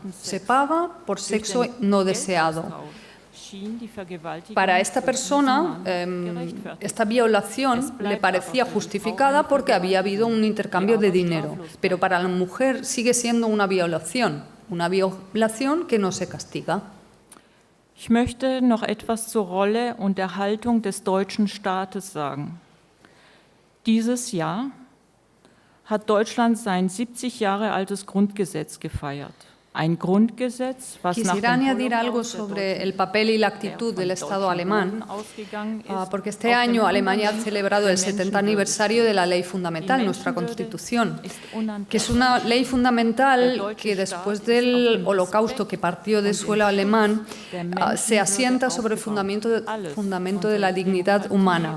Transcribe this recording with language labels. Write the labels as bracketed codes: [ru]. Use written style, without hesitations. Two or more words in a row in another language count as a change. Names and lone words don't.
[es] Se paga por sexo no deseado. Para esta persona, esta violación le parecía justificada porque había habido un intercambio de dinero, pero para la mujer sigue siendo una violación que no se castiga. [de] Ich möchte noch etwas zur Rolle und der Haltung des deutschen Staates sagen. Dieses Jahr hat Deutschland sein 70 Jahre altes Grundgesetz gefeiert. [es] Quisiera añadir algo sobre el papel y la actitud del Estado alemán, porque este año Alemania ha celebrado el 70 aniversario de la Ley Fundamental, nuestra Constitución, que es una ley fundamental que después del Holocausto que partió del suelo alemán, se asienta sobre el fundamento de la dignidad humana.